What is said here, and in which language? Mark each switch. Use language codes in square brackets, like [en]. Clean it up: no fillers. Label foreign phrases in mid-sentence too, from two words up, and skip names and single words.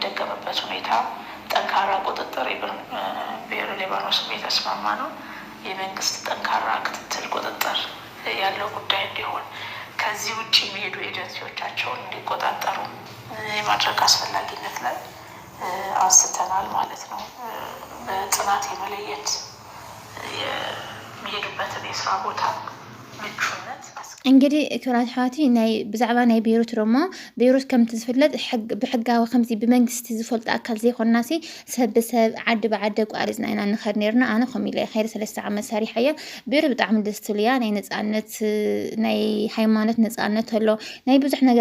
[am] የማይደገምበት ሁኔታ ጠንካራ ቁጥጥር ብሔረ ሊባኖስም የተስማማ ነው። የመንግስት ጠንካራ ክትትል ቁጥጥር ያለው ጉዳይ እንዲሆን ከዚህ ውጭ የሚሄዱ ኤጀንሲዎቻቸውን እንዲቆጣጠሩ የማድረግ አስፈላጊነት ላይ አንስተናል ማለት ነው። በጥናት የመለየት የሚሄዱበትን የስራ ቦታ ምቹነት [ti] እንግዲህ ክብራት ሓቲ ናይ ብዛዕባ ናይ ቤይሩት ሮሞ ቤይሩት ከም ትዝፍለጥ ብሕጋዊ ከምዚ ብመንግስቲ ዝፈልጥ ኣካል ዘይኮናሲ ሰብ ብሰብ ዓዲ ብዓዲ ቋሪፅና ኢና ንኸድ ነርና ኣነ ከምኡ ኢለ ኸይደ 3 ዓመት ሰሪሐ እየ ቤይሩት ብጣዕሚ ደስ ትብል እያ ናይ ነፃነት ናይ ሃይማኖት ነፃነት ኣሎ ናይ ብዙሕ ነገር